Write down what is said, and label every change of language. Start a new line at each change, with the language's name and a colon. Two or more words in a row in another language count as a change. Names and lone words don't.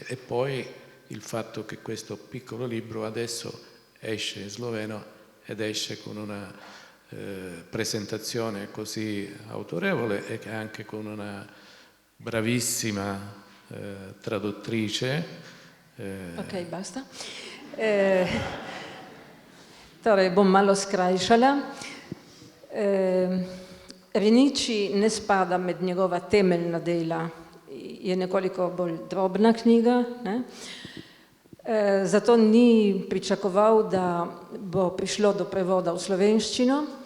Italian: E poi il fatto che questo piccolo libro adesso esce in sloveno ed esce con una presentazione così autorevole e anche con una bravissima traduttrice. Ok, basta.
Slovenian: Torej, bom malo skrajšala. Reniči ne spada med njegova temeljna dela, je nekoliko bolj drobna knjiga, ne? Zato ni pričakoval, da bo prišlo do prevoda v slovenščino.